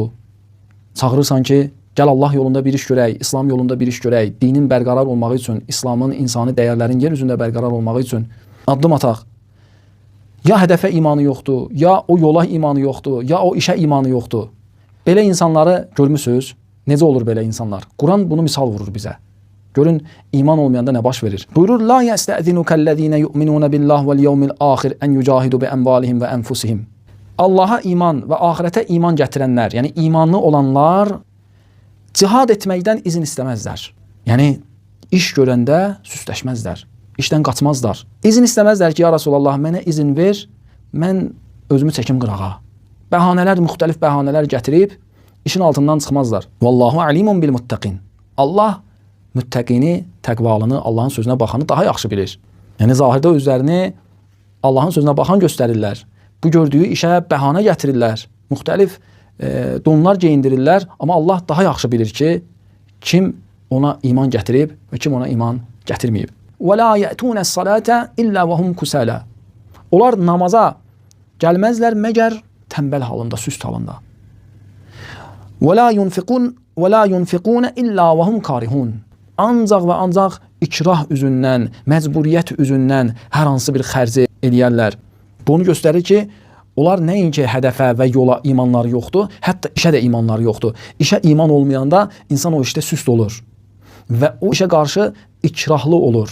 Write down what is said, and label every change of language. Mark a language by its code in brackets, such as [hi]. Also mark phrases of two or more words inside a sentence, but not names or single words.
[az] Çağırırsan ki, gəl Allah yolunda bir iş görək, İslam yolunda bir iş görək, dinin bərqərar olmağı üçün, İslamın, insani dəyərlərin yer üzündə bərqərar olmağı üçün addım ataq. Ya hədəfə imanı yoxdur, ya o yola imanı yoxdur, ya o işə imanı yoxdur. Belə insanları görmüsünüz? Necə olur belə insanlar? Quran bunu misal vurur bizə. Görün iman olmayanda nə baş verir? [ar] Buyurur: "لا يستأذنك الذين يؤمنون بالله واليوم الآخر أن يجاهدوا بأموالهم وأنفسهم." [az] Allaha iman və axirətə iman gətirənlər, yəni imanlı olanlar cihad etməkdən izin istəməzlər. Yəni iş görəndə süsləşməzlər, işdən qaçmazlar. İzin istəməzlər ki, [ar] يا رسول الله, [az] mənə izin ver, mən özümü çəkim qırağa. Bəhanələr, müxtəlif bəhanələr gətirib işin altından çıxmazlar. [ar] والله عليم بالمتقين. [az] Allah müttəqini, təqvalını, Allahın sözünə baxanı daha yaxşı bilir. Yəni zahirdə özlərini Allahın sözünə baxan göstərirlər. Bu gördüyü işə bəhanə gətirirlər. Müxtəlif donlar geyindirirlər. Amma Allah daha yaxşı bilir ki, kim ona iman gətirib və kim ona iman gətirməyib. [ar] وَلَا يَأْتُونَ الصَّلَاةَ إِلَّا وَهُمْ كُسَالَى. [az] Onlar namaza gəlməzlər məgər tənbəl halında, süst halında. [ar] وَلَا يُنْفِقُونَ إِلَّا وَهُمْ كَارِهُونَ. [az] Ancaq və ancaq ikrah üzündən, məcburiyyət üzündən hər hansı bir xərci eləyərlər. Bunu göstərir ki, onlar nəinki hədəfə və yola imanları yoxdur, hətta işə də imanları yoxdur. İşə iman olmayanda insan o işdə süst olur və o işə qarşı ikrahlı olur.